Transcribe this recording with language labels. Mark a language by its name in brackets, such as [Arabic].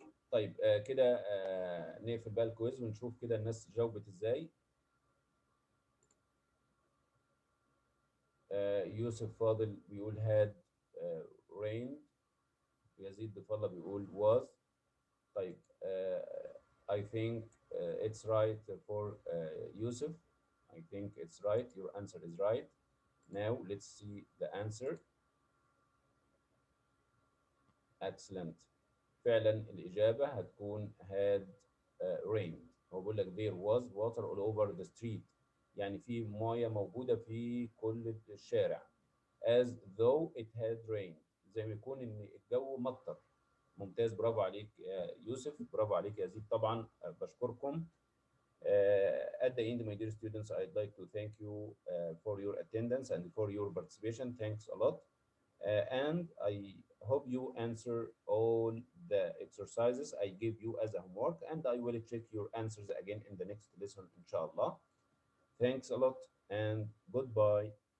[Arabic] طيب كده نقفل بقى الكويز ونشوف كده الناس جاوبت ازاي. يوسف فاضل بيقول had rain. يزيد بفضل بيقول was. [English] طيب I think it's right for Yusuf. I think it's right. Your answer is right. Now let's see the answer. Excellent. [Arabic] فعلا الإجابة هتكون had rained. هو بيقول لك [English] there was water all over the street. [Arabic] يعني في موية موجودة في كل الشارع. [English] As though it had rained. [Arabic] زي ما يكون إن الجو مطر. ممتاز، برافو عليك يا يوسف، برافو عليك يا يزيد. طبعا بشكركم. [English] At the end, my dear students, I'd like to thank you for your attendance and for your participation. Thanks a lot. And I hope you answer all the exercises I give you as a homework, and I will check your answers again in the next lesson, inshallah. Thanks a lot and goodbye.